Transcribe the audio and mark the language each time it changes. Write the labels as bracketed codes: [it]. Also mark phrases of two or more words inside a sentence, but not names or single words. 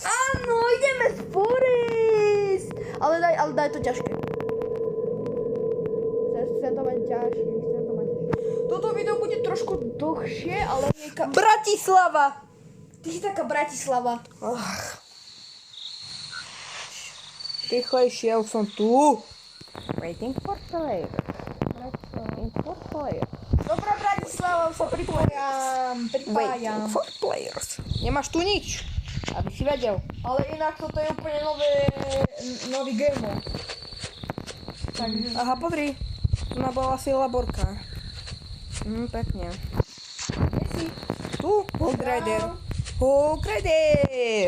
[sk] Áno, ideme z Forest. Ale daj to ťažké. Chcem to mať ťažké. Toto video bude trošku dlhšie, ale... Bratislava. Ty si taká Bratislava. Rýchlejšie, už som tu. [en] Waiting for player. [sk] Dobrá Bratislava, už sa pripájam. [en] Waiting for players. [sk] Nemáš tu nič, aby si vedel. Ale inak toto je úplne nový [en] game mode. [sk] Takže... Aha, pozri. Tu bola asi laborka. Pekne. Kde si? Tu, Hog Rider. Hog Rider!